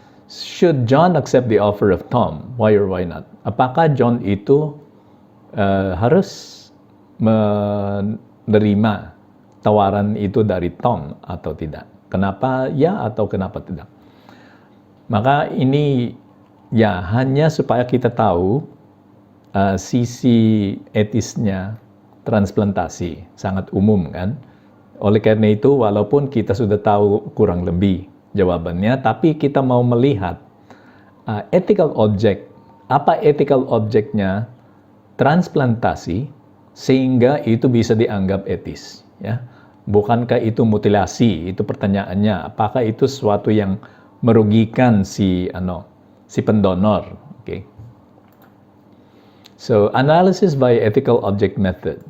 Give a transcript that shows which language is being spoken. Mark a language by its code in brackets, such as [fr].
[en] Should John accept the offer of Tom? Why or why not? [id] Apakah John itu harus menerima tawaran itu dari Tom atau tidak? Kenapa ya atau kenapa tidak? Maka ini ya hanya supaya kita tahu sisi etisnya transplantasi, sangat umum, kan? Oleh karena itu, walaupun kita sudah tahu kurang lebih jawabannya, tapi kita mau melihat ethical object, apa ethical objectnya transplantasi sehingga itu bisa dianggap etis, ya. Bukankah itu mutilasi? Itu pertanyaannya. Apakah itu sesuatu yang merugikan si pendonor? [en] Okay. So, analysis by ethical object method.